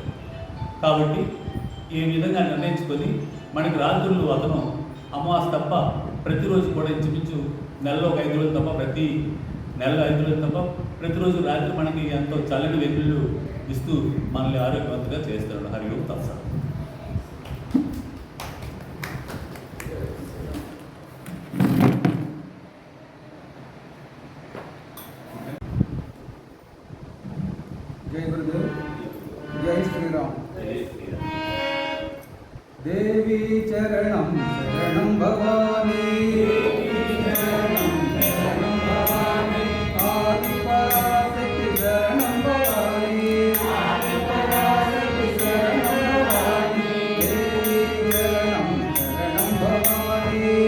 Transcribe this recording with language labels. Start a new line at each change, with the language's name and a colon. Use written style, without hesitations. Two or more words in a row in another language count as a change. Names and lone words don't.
Telugu: కాబట్టి ఈ విధంగా నిర్ణయించుకొని మనకి రాత్రులు అతను అమావాస్య తప్ప ప్రతిరోజు కూడా ఇంచుమించు నెలలో ఒక 5 రోజులు తప్ప నెలలో 5 రోజులు తప్ప ప్రతిరోజు రాత్రి మనకి ఎంతో చల్లని వెలుగులు ఇస్తూ మనల్ని ఆరోగ్యవంతంగా చేస్తాడు.
Sanskrit: హరి ఓం తత్సత్.
Hindi: जय गुरुदेव, जय श्री राम।
Sanskrit: देवी चरणं शरणं भवानी, आदिपराशक्ति शरणं भवानी, देवी चरणं शरणं भवानी,